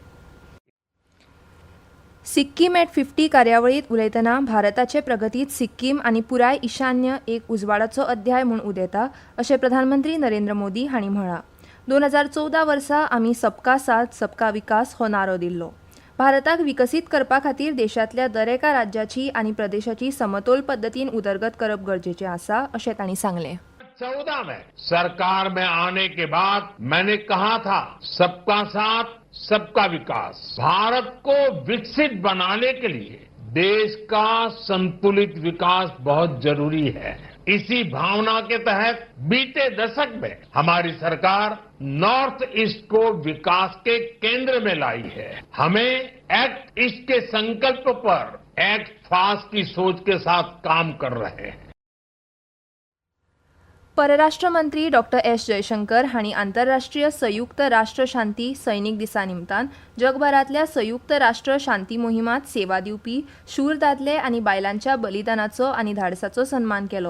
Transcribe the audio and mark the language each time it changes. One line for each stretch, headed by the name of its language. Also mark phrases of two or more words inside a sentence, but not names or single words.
Konkani: सिक्कीम एट 50 कार्यावळीत उलयतना भारताचे प्रगतीत सिक्कीम आनी पुराय ईशान्य एक उजवाडाचो अध्याय म्हूण उदेता अशें प्रधानमंत्री नरेंद्र मोदी हांणी म्हळां. 2014 वर्सा आमी
Hindi: सबका साथ सबका विकास
Konkani: हो नारो दिल्लो. भारताक विकसीत करपा खातीर देशांतल्या दरेका राज्याची आनी प्रदेशाची समतोल पद्दतीन उदरगत करप गरजेचें आसा अशें तांणी सांगलें.
Hindi: 2014 में सरकार में आने के बाद मैंने कहा था सबका साथ सबका विकास। भारत को विकसित बनाने के लिए देश का संतुलित विकास बहुत जरूरी है। इसी भावना के तहत बीते दशक में हमारी सरकार नॉर्थ ईस्ट को विकास के केंद्र में लाई है। हमें
English: Act East
Hindi: के संकल्प पर
English: Act Fast
Hindi: की सोच के साथ काम कर रहे हैं.
Konkani: परराष्ट्र मंत्री डॉ. एस. जयशंकर हांणी आंतरराष्ट्रीय संयुक्त राष्ट्र शांती सैनीक दिसा निमतान जगभरातल्या संयुक्त राष्ट्र शांती मोहिमांत सेवा दिवपी शूर दादले आनी बायलांच्या बलिदानाचो आनी धाडसाचो सन्मान केलो.